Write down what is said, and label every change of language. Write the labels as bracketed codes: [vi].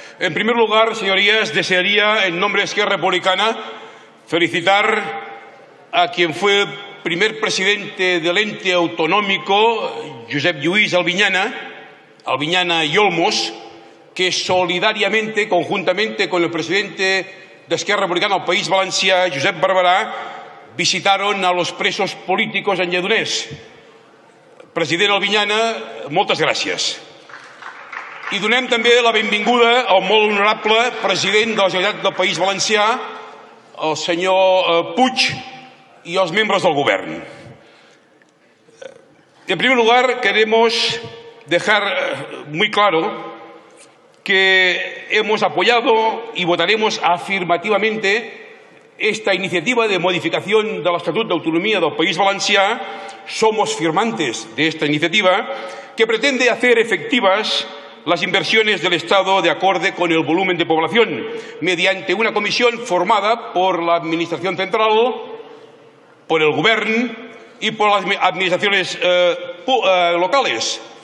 [es] En primer lugar, señorías, desearía, en nombre de Esquerra Republicana, felicitar a quien fue primer presidente del ente autonómico, Josep Lluís Albiñana y Olmos, que solidariamente, conjuntamente con el presidente de Esquerra Republicana del País Valencià, Josep Barberà, visitaron a los presos políticos en Lledoners. [ca] President Albiñana, moltes gràcies. I donem també la benvinguda al molt honorable president de la Generalitat del País Valencià, el senyor Puig, [es] y a los miembros del Gobierno. En primer lugar, queremos dejar muy claro que hemos apoyado y votaremos afirmativamente esta iniciativa de modificación del Estatuto de Autonomía del País Valencià. Somos firmantes de esta iniciativa que pretende hacer efectivas las inversiones del Estado de acorde con el volumen de población, mediante una comisión formada por la Administración Central, por el Gobierno y por las administraciones locales.